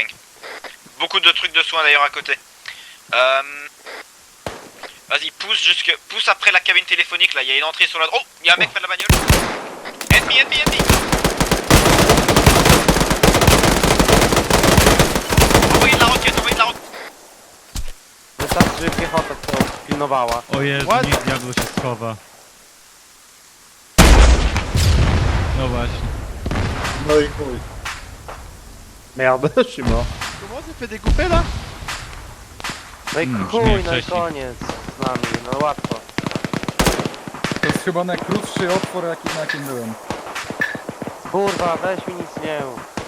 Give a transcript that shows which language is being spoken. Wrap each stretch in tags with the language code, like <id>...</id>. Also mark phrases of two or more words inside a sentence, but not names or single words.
<fr>Beaucoup de trucs de soins d'ailleurs à côté. Vas-y, pousse après la cabine téléphonique là, il y a une entrée sur la... Oh, il y a un mec près de la bagnole. Ennemi. Envoyez de la roquette.</fr> <pl>Wystarczy, że piechota to pilnowała. O Jezu,</pl> <en>What?</en> <pl>niech diablo się schowa. No właśnie. No i chuj.</pl> <fr>Merde, je suis mort. Comment on s'est fait découper là?</fr> <pl>No i Hmm, chuj, brzmi no i wcześniej. koniec z nami, no łatwo. To jest chyba najkrótszy otwór, na jakim byłem. Kurwa, weź mi nic nie mów.</pl>